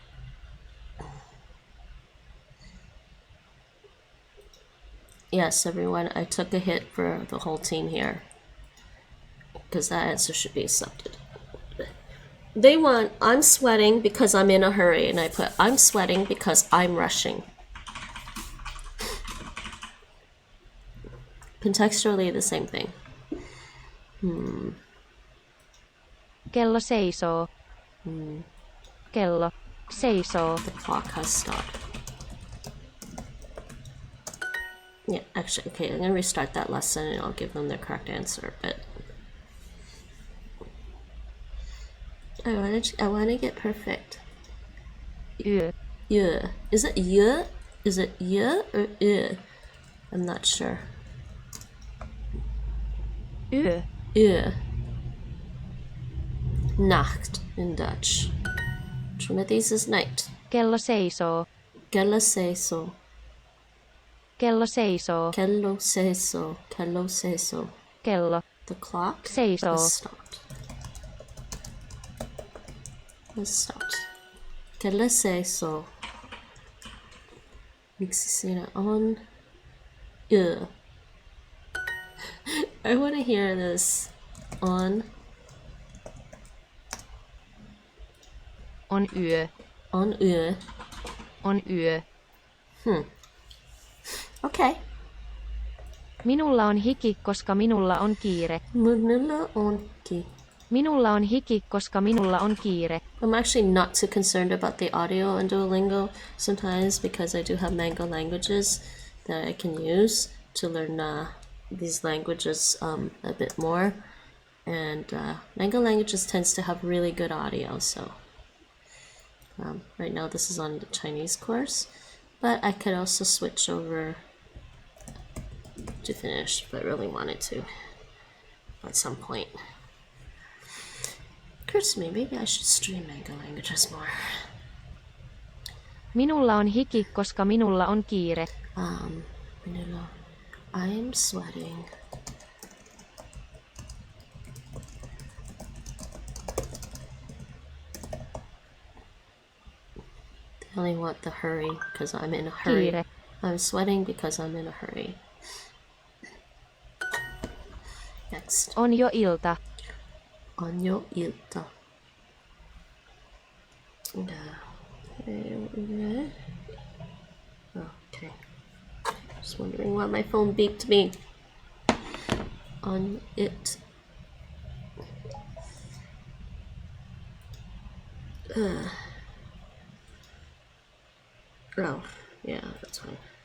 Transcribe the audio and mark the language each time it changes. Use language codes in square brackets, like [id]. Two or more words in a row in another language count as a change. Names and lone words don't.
[en] Yes, everyone, I took a hit for the whole team here. Because that answer should be accepted. They want, I'm sweating because I'm in a hurry. And I put, I'm sweating because I'm rushing. Contextually, the same thing. [fi] Kello seisoo. Kello seisoo. [en] The clock has stopped. Yeah, actually, okay, I'm gonna restart that lesson and I'll give them the correct answer, but I wanna get perfect. [fi] Yö. [en] Yeah. Is it yeah? Is it yeah or I'm not sure. [fi] Yö. [en] Yeah. Nacht in Dutch. Which one of these is night? [fi] Kello seisoo. Kello seisoo. Kello seisoo. Kello seisoo. Kello seisoo. Kello [en] The clock [fi] seisoo. [en] has stopped. Has stopped. [fi] Kello seisoo. Miksi siinä on? [en] Yeah. I want to hear this on. [fi] On yö. On yö. On yö. [en] Okay. [fi] Minulla on hiki, koska minulla on kiire. Minulla on ki. Minulla on hiki, koska minulla on kiire. [en] I'm actually not too concerned about the audio in Duolingo sometimes because I do have Mango languages that I can use to learn these languages a bit more. And Mango languages tends to have really good audio, so right now this is on the Chinese course, but I could also switch over to Finnish, but really wanted to at some point. Occurs to me, maybe I should stream Mango languages more. [fi] Minulla on hiki, koska minulla on kiire. Minulla, [en] I'm sweating. They only want the hurry because I'm in a hurry. [fi] Kiire. [en] I'm sweating because I'm in a hurry. Next. [fi] On jo ilta. On jo ilta. [en] Okay. Just wondering why my phone beeped me. On it. Oh, yeah, that's fine.